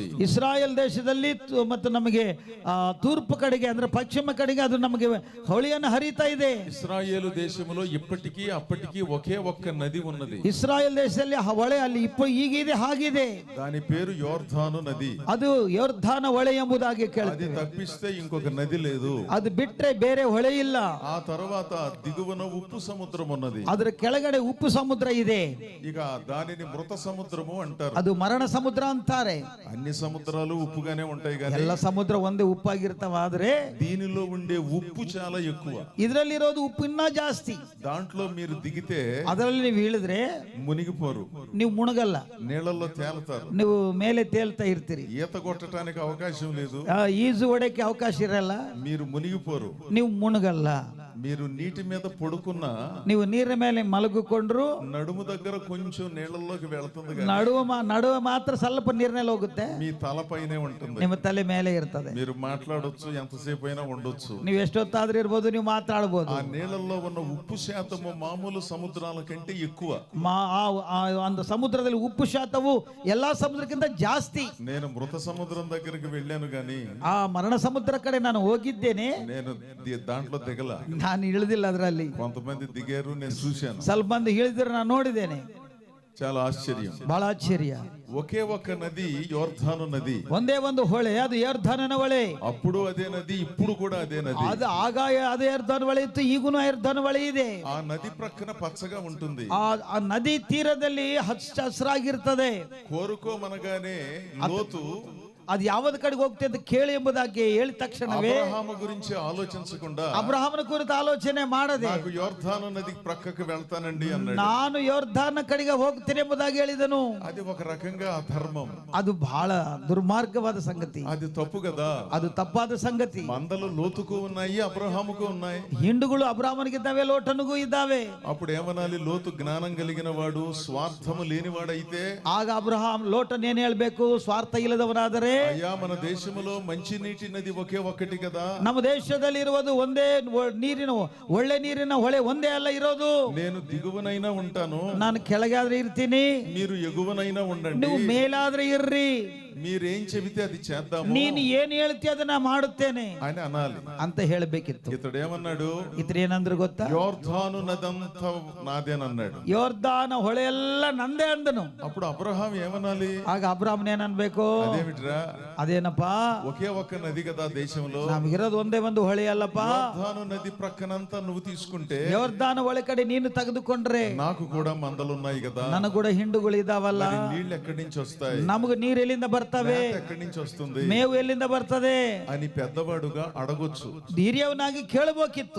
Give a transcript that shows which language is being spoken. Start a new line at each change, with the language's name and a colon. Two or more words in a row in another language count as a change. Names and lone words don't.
Kannada: ಇಸ್ರಾಯೇಲ್ ದೇಶದಲ್ಲಿ ಮತ್ತು ನಮಗೆ ತೂರ್ಪು ಕಡೆಗೆ ಅಂದ್ರೆ ಪಶ್ಚಿಮ ಕಡೆಗೆ ಅದು ನಮಗೆ ಹೊಳೆಯನ್ನು ಹರಿತಾ ಇದೆ.
Telugu: ఇశ్రాయేలు దేశములో ఇప్పటికీ అప్పటికీ ఒకే ఒక్క నది ఉన్నది.
Kannada: ಇಸ್ರಾಯೇಲ್ ದೇಶದಲ್ಲಿ ಆ ಹೊಳೆ ಅಲ್ಲಿ ಹೀಗಿದೆ ಹಾಗಿದೆ.
Telugu: దాని పేరు యొర్దాను నది.
Kannada: ಅದು ಯೋರ್ಧಾನ ಹೊಳೆ ಎಂಬುದಾಗಿ
Telugu: అది
Kannada: ಕೇಳ್ತೀವಿ.
Telugu: తప్పిస్తే ఇంకొక నది లేదు.
Kannada: ಅದು ಬಿಟ್ರೆ ಬೇರೆ ಹೊಳೆ ಇಲ್ಲ.
Telugu: ఆ తర్వాత దిగువన ఉప్పు సముద్రం ఉన్నది.
Kannada: ಅದರ ಕೆಳಗಡೆ ಉಪ್ಪು ಸಮುದ್ರ ಇದೆ.
Telugu: ఇక దానిని మృత సముద్రము అంటారు.
Kannada: ಅದು ಮರಣ ಸಮುದ್ರ ಅಂತಾರೆ.
Telugu: అన్ని సముద్రాలు ఉప్పుగానే ఉంటాయి కానీ
Kannada: ಎಲ್ಲ ಸಮುದ್ರ ಒಂದೇ ಉಪ್ಪಾಗಿರ್ತಾವ. ಆದ್ರೆ
Telugu: దీనిలో ఉండే ఉప్పు చాలా ఎక్కువ.
Kannada: ಇದ್ರಲ್ಲಿರೋದು ಉಪ್ಪು ಇನ್ನ ಜಾಸ್ತಿ.
Telugu: దాంట్లో మీరు దిగితే
Kannada: ಅದರಲ್ಲಿ ನೀವು ಇಳಿದ್ರೆ
Telugu: మునిగిపోరు,
Kannada: ನೀವು ಮುಣಗಲ್ಲ,
Telugu: నీళ్ళల్లో తేలుతారు.
Kannada: ನೀವು ಮೇಲೆ ತೇಲ್ತಾ ಇರ್ತೀರಿ.
Telugu: ఈత కొట్టడానికి అవకాశం లేదు.
Kannada: ಈಜು ಹೊಡೆಯಕ್ಕೆ ಅವಕಾಶ ಇರಲ್ಲ,
Telugu: మీరు మునిగిపోరు.
Kannada: ನೀವು ಮುಣಗಲ್ಲ.
Telugu: మీరు నీటి మీద పడుకున్నా
Kannada: ನೀವು ನೀರಿನ ಮೇಲೆ ಮಲಗಿಕೊಂಡ್ರು
Telugu: నడుము దగ్గర కొంచెం నీళ్ళల్లోకి వెళ్తుంది కానీ
Kannada: ನಡುವೆ ಮಾತ್ರ ಸ್ವಲ್ಪ ನೀರಿನಲ್ಲಿ ಹೋಗುತ್ತೆ.
Telugu: మీ తలపైనే ఉంటుంది.
Kannada: ನಿಮ್ಮ ತಲೆ ಮೇಲೆ ಇರ್ತದೆ.
Telugu: మీరు మాట్లాడొచ్చు, ఎంతసేపు అయినా ఉండొచ్చు.
Kannada: ನೀವು ಎಷ್ಟೊತ್ತಾದ್ರೂ ಇರ್ಬೋದು, ನೀವು ಮಾತಾಡ್ಬೋದು.
Telugu: ఆ నీళ్ళల్లో ఉన్న ఉప్పు శాతము మామూలు సముద్రాల కంటే ఎక్కువ.
Kannada: ಒಂದು ಸಮುದ್ರದಲ್ಲಿ ಉಪ್ಪು ಶಾತವು ಎಲ್ಲಾ ಸಮುದ್ರಕ್ಕಿಂತ ಜಾಸ್ತಿ.
Telugu: నేను మృత సముద్రం దగ్గరికి వెళ్ళాను గాని
Kannada: ಆ ಮರಣ ಸಮುದ್ರ ಕಡೆ ನಾನು ಹೋಗಿದ್ದೇನೆ.
Telugu: నేను దాంట్లో దిగల.
Kannada: ನಾನು ಇಳಿದಿಲ್ಲ ಅದರಲ್ಲಿ.
Telugu: కొంతమంది దిగారు, నేను చూశాను.
Kannada: ಸ್ವಲ್ಪ ಮಂದಿ ಇಳಿದ್ರೆ ನಾನು ನೋಡಿದ್ದೇನೆ.
Telugu: చాలా ఆశ్చర్యం.
Kannada: ಬಹಳ ಆಶ್ಚರ್ಯ.
Telugu: ఒకే ఒక్క నది యొర్దాను నది.
Kannada: ಒಂದೇ ಒಂದು ಹೊಳೆ, ಅದು ಯೋರ್ಧಾನನ ಹೊಳೆ.
Telugu: అప్పుడు అదే నది, ఇప్పుడు కూడా అదే నది.
Kannada: ಅದು ಆಗ ಅದೇ ಯೋರ್ಧಾನ ಹೊಳೆ ಇತ್ತು, ಈಗೂನು ಯೋರ್ಧಾನ ಹೊಳೆ ಇದೆ.
Telugu: ఆ నది ప్రక్కన పచ్చగా ఉంటుంది.
Kannada: ಆ ನದಿ ತೀರದಲ್ಲಿ ಹಚ್ಚ ಹಸಿರಾಗಿರ್ತದೆ.
Telugu: కోరుకోమనగానే లోతు
Kannada: ಅದು ಯಾವ್ದ ಕಡೆಗೆ ಹೋಗ್ತದೆ ಅಂತ ಕೇಳಿ ಎಂಬುದಾಗಿ ಹೇಳಿದ ತಕ್ಷಣವೇ
Telugu: అబ్రహాము గురించి ఆలోచించకుండా
Kannada: ಅಬ್ರಹಾಮನ ಕುರಿತು ಆಲೋಚನೆ ಮಾಡದೆ
Telugu: నాకు యొర్దాను నది ప్రక్కకు వెళ్తానండి అన్నాడు.
Kannada: ನಾನು ಯೋರ್ಧಾನ ಕಡೆಗೆ ಹೋಗ್ತೇನೆ ಎಂಬುದಾಗಿ ಹೇಳಿದನು.
Telugu: అది ఒక రకంగా అధర్మం.
Kannada: ಅದು ಬಹಳ ದುರ್ಮಾರ್ಗವಾದ ಸಂಗತಿ.
Telugu: అది తప్పు కదా.
Kannada: ಅದು ತಪ್ಪಾದ ಸಂಗತಿ.
Telugu: మందలు లోతుకు ఉన్నాయి, అబ్రహాముకు ఉన్నాయి.
Kannada: ಹಿಂಡುಗಳು ಅಬ್ರಹಾಮನಿಗಿದ್ದಾವೆ, ಲೋಟನಿಗೂ ಇದ್ದಾವೆ.
Telugu: అప్పుడు ఏమనాలి? లోతు జ్ఞానం కలిగిన వాడు, స్వార్థము లేనివాడైతే
Kannada: ಆಗ ಅಬ್ರಹಾಂ ಲೋಟನ್ ಏನ್ ಹೇಳ್ಬೇಕು? ಸ್ವಾರ್ಥ ಇಲ್ಲದವನಾದರೆ,
Telugu: అయ్యా మన దేశములో మంచి నీటి నది ఒకే ఒక్కటి కదా.
Kannada: ನಮ್ಮ ದೇಶದಲ್ಲಿ ಇರುವುದು ಒಂದೇ ನೀರಿನ ಒಳ್ಳೆ ನೀರಿನ ಹೊಳೆ ಒಂದೇ ಅಲ್ಲ ಇರೋದು.
Telugu: నేను దిగువనైనా ఉంటాను,
Kannada: ನಾನು ಕೆಳಗಾದ್ರೆ ಇರ್ತೀನಿ,
Telugu: మీరు ఎగువనైనా ఉండండి.
Kannada: ನೀವು ಮೇಲಾದ್ರೆ ಇರ್ರಿ,
Telugu: మీరేం చెబితే అది చేద్దాము,
Kannada: ನೀನು ಏನ್ ಹೇಳ್ತೀಯ ಅದನ್ನ ಮಾಡುತ್ತೇನೆ
Telugu: అని అనాలి
Kannada: ಅಂತ ಹೇಳಬೇಕಿತ್ತು.
Telugu: ఇతడు ఏమన్నాడు?
Kannada: ಇತರ ಏನಂದ್ರು ಗೊತ್ತಾ?
Telugu: యొర్దాను నదంత నాదేనన్నాడు.
Kannada: ಯೋರ್ಧಾನ ಹೊಳೆ ಎಲ್ಲ ನಂದೇ ಅಂದನು.
Telugu: అప్పుడు అబ్రహాం ఏమనాలి?
Kannada: ಆಗ ಅಬ್ರಾಹ್ಮನ್ ಏನನ್ಬೇಕು?
Telugu: అదేమిట్రా,
Kannada: ಅದೇನಪ್ಪಾ,
Telugu: ఒకే ఒక్క నది కదా దేశంలో,
Kannada: ನಮಗಿರೋದು ಒಂದೇ ಒಂದು ಹೊಳೆ ಅಲ್ಲಪ್ಪ.
Telugu: యొర్దాను నది ప్రక్కనంతా నువ్వు తీసుకుంటే
Kannada: ಯೋರ್ಧಾನ ಹೊಳೆ ಕಡೆ ನೀನು ತೆಗೆದುಕೊಂಡ್ರೆ
Telugu: నాకు కూడా మందలున్నాయి కదా,
Kannada: ನನಗೂ ಕೂಡ ಹಿಂಡುಗಳು ಇದಾವಲ್ಲ,
Telugu: మరి నీళ్ళు ఎక్కడి నుంచి వస్తాయి,
Kannada: ನಮಗ ನೀರು ಎಲ್ಲಿಂದ ಬರ್ತವೆ,
Telugu: మేత ఎక్కడి నుంచి వస్తుంది
Kannada: ಮೇವು ಎಲ್ಲಿಂದ ಬರ್ತದೆ
Telugu: అని పెద్దవాడుగా అడగొచ్చు.
Kannada: ಹಿರಿಯವನಾಗಿ ಕೇಳಬೇಕಿತ್ತು.